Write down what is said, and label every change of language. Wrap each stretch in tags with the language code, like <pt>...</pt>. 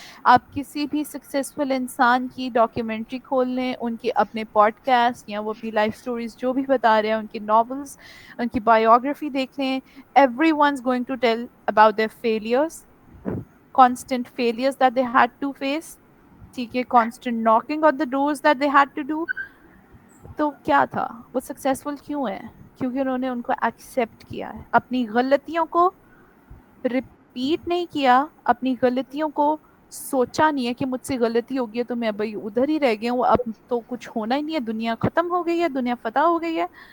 <ur>آپ کسی بھی سکسیسفل انسان کی ڈاکیومنٹری کھول لیں، ان کے اپنے پوڈ کاسٹ، یا وہ اپنی لائف سٹوریز جو بھی بتا رہے ہیں، ان کی ناولز، ان کی بایوگرافی دیکھ لیں.</ur> <en>Everyone's going to tell about their failures, constant failures that they had to face.</en> <ur>ٹھیک ہے.</ur> <en>constant knocking on the doors that they had to do.</en> <ur>تو کیا تھا وہ سکسیسفل کیوں ہے؟ کیونکہ انہوں نے ان کو ایکسیپٹ کیا ہے، اپنی غلطیوں کو ریپیٹ نہیں کیا، اپنی غلطیوں کو سوچا نہیں ہے کہ مجھ سے غلطی ہو گئی ہے تو میں بھائی ادھر ہی رہ گیا ہوں، اب تو کچھ ہونا ہی نہیں ہے، دنیا ختم ہو گئی ہے، دنیا فتح ہو گئی ہے.</ur>